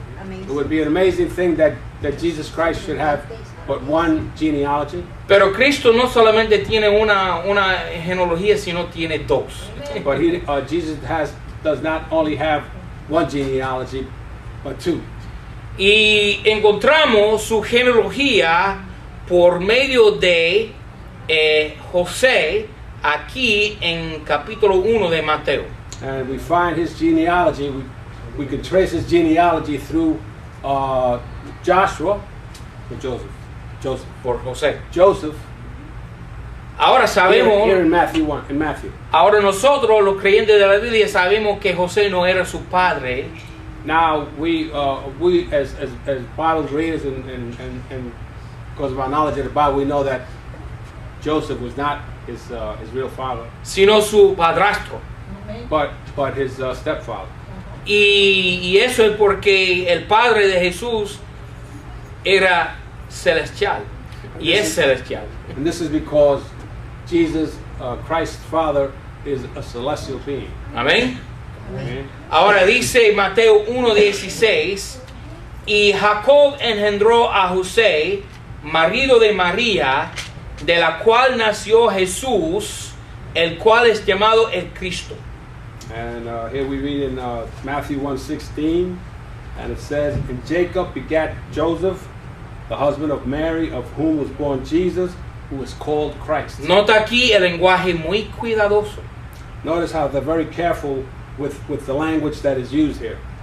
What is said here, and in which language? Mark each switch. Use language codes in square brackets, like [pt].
[en] it would be an amazing thing that Jesus Christ should have but one genealogy. [es] Pero Cristo no solamente tiene una genealogía, sino tiene dos. [en] But Jesus does not only have one genealogy, but two. [es] Y encontramos su genealogía por medio de José aquí en capítulo 1 de Mateo. [en] And we find his genealogy. We can trace his genealogy through Joshua, or Joseph, [es] Por José. [en] Joseph. [es] Ahora sabemos, [en] Here in Matthew 1. In Matthew. [es] ahora nosotros los creyentes de la Biblia sabemos que José no era su padre. [en] Now we as Bible readers and because of our knowledge of the Bible, we know that Joseph was not his real father, [es] Sino su padrastro. [en] but his stepfather. [es] Y eso es porque el padre de Jesús era celestial. Y es celestial. [en] And this is because Jesus, Christ's father, is a celestial being. [es] Amén. [en] Amen. [es] Ahora dice Mateo 1:16, y Jacob engendró a José, marido de María, de la cual nació Jesús, el cual es llamado el Cristo. [en] And here we read in Matthew 1:16, and it says, "And Jacob begat Joseph, the husband of Mary, of whom was born Jesus, who is called Christ." [es] Nota aquí el lenguaje muy cuidadoso. [en] Notice how they're very careful with the language that is used here.